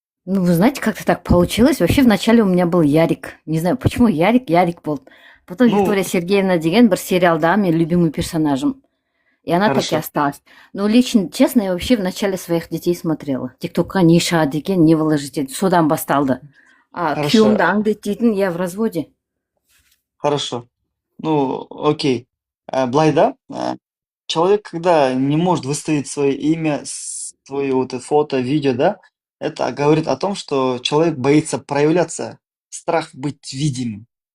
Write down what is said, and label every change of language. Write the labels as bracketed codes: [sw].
[ru] Ну, вы знаете, как-то так получилось. Вообще, вначале у меня был Ярик. Не знаю, почему Ярик был. Потом Ну, [kk] Виктория Сергеевна деген бір сериалда мен [ru] любимым персонажем. И она так и хорошо. осталась. Но лично, честно, я вообще в начале своих детей смотрела. [kk] ТикТокқа не шығады екен, не [ru] выложить [kk] екен. Содан басталды. А [ru] Хорошо. [kk] күйеуімді аңдайтын, [ru] я в разводе. Хорошо. Ну, окей. Былай да, человек, когда не может выставить свое имя, свое вот это фото, видео, да, это говорит о том, что человек боится проявляться, страх быть видимым.